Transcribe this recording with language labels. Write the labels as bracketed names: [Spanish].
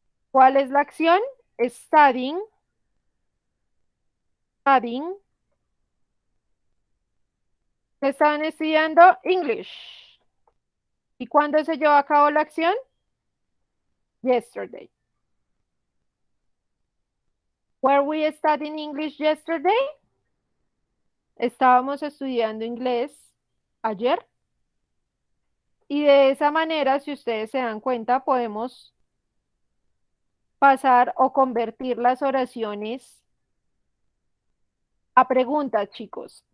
[Spanish] ¿Cuál es la acción? Studying. [English] Studying. [Spanish] Estaban estudiando English. ¿Y cuándo se llevó a cabo la acción? [English] Yesterday. Were we studying English yesterday? [Spanish] Estábamos estudiando inglés ayer. Y de esa manera, si ustedes se dan cuenta, podemos pasar o convertir las oraciones a preguntas, chicos.